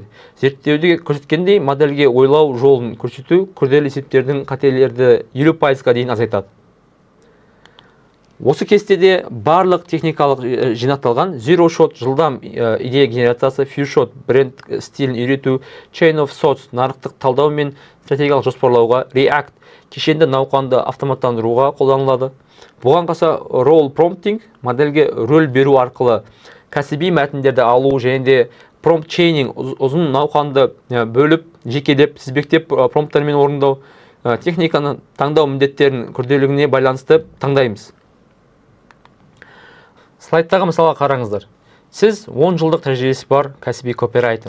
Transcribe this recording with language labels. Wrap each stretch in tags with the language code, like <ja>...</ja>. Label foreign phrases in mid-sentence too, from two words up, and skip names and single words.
<kk>Зерттеуде көрсеткендей, модельге ойлау жолын көрсету күрделі есептердің қателерді 50%-ға дейін азайтады. Осы кестеде барлық техникалық жинақталған:</kk> <en>zero shot</en> <kk>жылдам идея генерациясы,</kk> <en>few shot</en> <kk>бренд стилін үйрету,</kk> <en>chain of thought</en> <kk>нарықтық талдау мен стратегиялық жоспарлауға, react кешенді науқанды автоматтандыруға қолданылады. Бұған қоса</kk> <en>role prompting</en> <kk>модельге рөл беру арқылы кәсіби мәтіндерді алу және де</kk> <en>prompt chaining</en> <kk>ұзын науқанды бөліп, жекелеп, тізбектеп промпттармен орындау, техниканы таңдау міндеттерін күрделілігіне байланысты таңдаймыз. Слайдтағы мысалға қараңыздар. Сіз 10 жылдық тәжірибесі бар кәсіби копирайтер.</kk>